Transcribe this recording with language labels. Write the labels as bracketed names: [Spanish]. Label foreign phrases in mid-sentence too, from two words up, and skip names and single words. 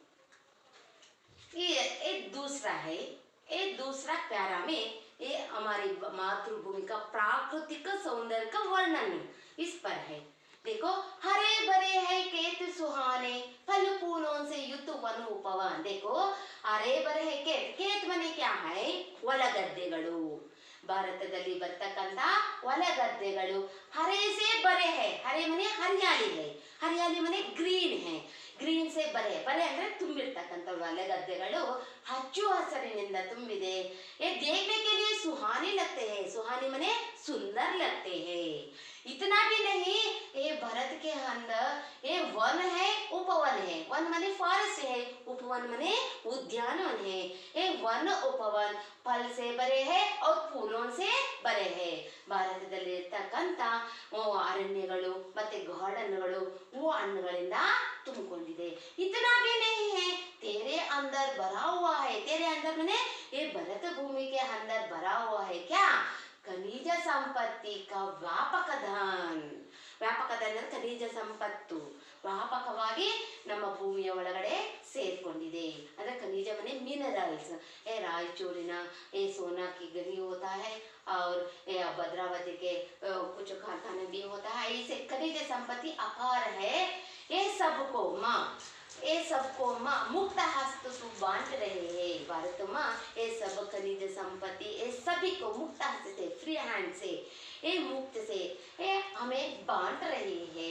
[Hindi] ये दूसरा है, ये दूसरा प्यारा में ये हमारी मातृभूमि का प्राकृतिक सौंदर्य का वर्णन इस पर है. देखो, हरे भरे है खेत सुहाने, फल फूलों से युक्त वन उपवन. देखो, हरे भरे है खेत. खेत ಮನೆ क्या है? [Kannada] ಹೊಲಗದ್ದೆಗಳು. ಭಾರತದಲ್ಲಿ ಬರ್ತಕ್ಕಂತ ಹೊಲಗದ್ದೆಗಳು [Hindi] हरे से भरे है. हरे ಮನೆ हरियाली है, हरियाली ಮನೆ ग्रीन है. ग्रीन से भरे, भरे [Kannada] ಅಂದ್ರೆ ತುಂಬಿರ್ತಕ್ಕಂಥ ಹೊಲಗದ್ದೆಗಳು ಹಚ್ಚು ಹಸಿರಿನಿಂದ ತುಂಬಿದೆ. [Hindi] ये देखने के लिए सुहाने लगते हैं. सुहाने मने सुंदर लगते हैं. इतना भी नहीं, ये भारत के अंदर ये वन है, उपवन है. वन मने फॉरेस्ट है, उपवन मने उद्यानवन है. ये वन उपवन फल से भरे है और फूलों से भरे है. [Kannada] ಭಾರತದಲ್ಲಿ ಇರತಕ್ಕಂತ ಅರಣ್ಯಗಳು ಮತ್ತೆ ಗಾರ್ಡನ್ಗಳು ಹೂ ಹಣ್ಣುಗಳಿಂದ ತುಂಬಿಕೊಂಡಿದೆ. [Hindi] इतना भी नहीं है, तेरे अंदर भरा हुआ है. तेरे अंदर माने ये भरत भूमि के अंदर भरा हुआ है क्या? खनिज संपत्ति का व्यापक धन. व्यापक धन खनिज संपत्ति [Kannada] ವ್ಯಾಪಕವಾಗಿ ನಮ್ಮ ಭೂಮಿಯ ಒಳಗಡೆ ಸೇರ್ಕೊಂಡಿದೆ. ಅಂದ್ರೆ ಖನಿಜವನ್ನೇ ಮಿನರಲ್ಸ್ [Hindi] रायचूरिना ये सोना की गनी होता है और ये भद्रावती के कुछ कारखाने भी होता है। इसे खनिज संपत्ति अपार है। ये सबको माँ मुक्त हस्त से बांट रहे हैं। भारत माँ ये सब खनिज संपत्ति ये सभी को मुक्त हस्त से [English] free hand [Hindi] से ये मुक्त से ये हमें बांट रहे हैं।